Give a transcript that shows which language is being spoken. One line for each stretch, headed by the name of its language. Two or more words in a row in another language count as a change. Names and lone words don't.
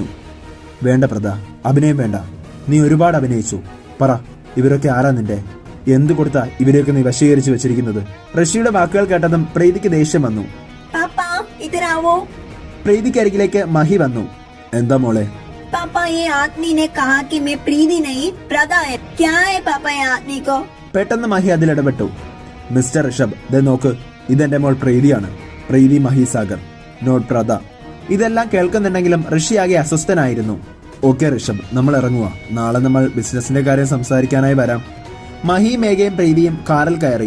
Malayalam: വേണ്ട പ്രത, അഭിനയം വേണ്ട. നീ ഒരുപാട് അഭിനയിച്ചു. പറ, ഇവരൊക്കെ ആരാ നിന്റെ? എന്തു കൊടുത്താ ഇവരെയൊക്കെ നീ വശീകരിച്ചു വെച്ചിരിക്കുന്നത്? ഋഷിയുടെ വാക്കുകൾ കേട്ടതും പ്രീതിക്ക് ദേഷ്യം വന്നു. പാപ്പാ ഇതരാവോ? പ്രീതിക്ക് അരികിലേക്ക് മഹി വന്നു. എന്താ മോളെ?
Hindi: पापा ये आदमी ने कहा कि मैं प्रीति नहीं प्रदा है। क्या है पापा ये आदमी को?
Malayalam: പെട്ടെന്ന് മഹി അതിലിടപെട്ടു. മിസ്റ്റർ ഋഷഭ്, ദേ നോക്ക്, ഇതെന്റെ മോൾ പ്രീതിയാണ്. പ്രീതി മഹി സാഗർ, നോട്ട് പ്രദ. ഇതെല്ലാം കേൾക്കുന്നുണ്ടെങ്കിലും ഋഷി ആകെ അസ്വസ്ഥനായിരുന്നു. ഓക്കെ ഋഷഭ്, നമ്മൾ ഇറങ്ങുക. നാളെ നമ്മൾ ബിസിനസിന്റെ കാര്യം സംസാരിക്കാനായി വരാം. മഹി, മേഘയും പ്രീതിയും കാറിൽ കയറി.